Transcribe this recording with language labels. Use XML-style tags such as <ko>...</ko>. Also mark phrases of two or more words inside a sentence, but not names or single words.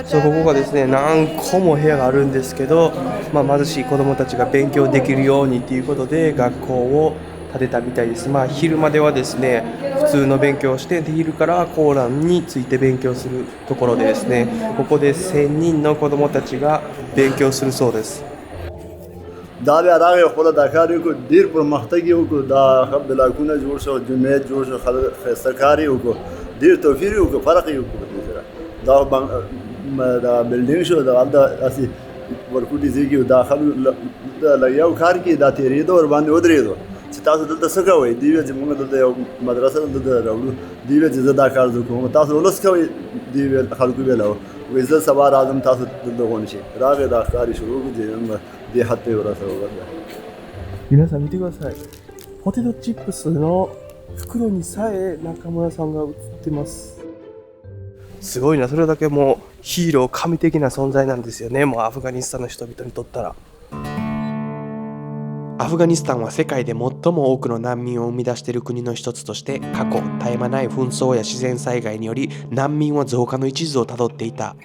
<ja>そう、ここがですね、何個も部屋があるんですけど、貧しい子どもたちが勉強できるようにということで学校を建てたみたいです。昼まではですね、普通の勉強をして、で昼からコーランについて勉強するところでですね、ここで1000人の子どもたちが勉強するそうです。</ja> <ps>دا بیا راغی خپله دا کار یې وکړو ډېر پرمختګ یې وکړو دا بلاکونه جوړ شو جمعیت جوړ شو ښایسته کار یې وکړو ډېر توفیر یې وکړو فرق یې وکړو په دې سره دا بلډینګ شو دا هلته هسې ورکوټي ځای کې دا خلک د لګیا کار کې دا تېرېدو ورباندې ودرېدو چې تاسو دلته څه کوئ دوی ویل چې موږ دلته یو مدرسه دلته راوړو دوی ویل چې زه دا کار زه کوم تاسو ولس کوئ دوی ویل خلکو ویل وایي زه سبا راځم تاسو دلته غونډ شئ راغی دا کار یې شروع کړو چې</ps> <ja>で貼ってください。皆さん見てください。ポテトチップスの袋にさえ中村さんが映ってます。すごいな、それだけもうヒーロー神的な存在なんですよね。もうアフガニスタンの人々にとったら。アフガニスタンは世界で最も多くの難民を生み出している国の一つとして過去絶え間ない紛争や自然災害により難民は増加の一途をたどっていた。</ja>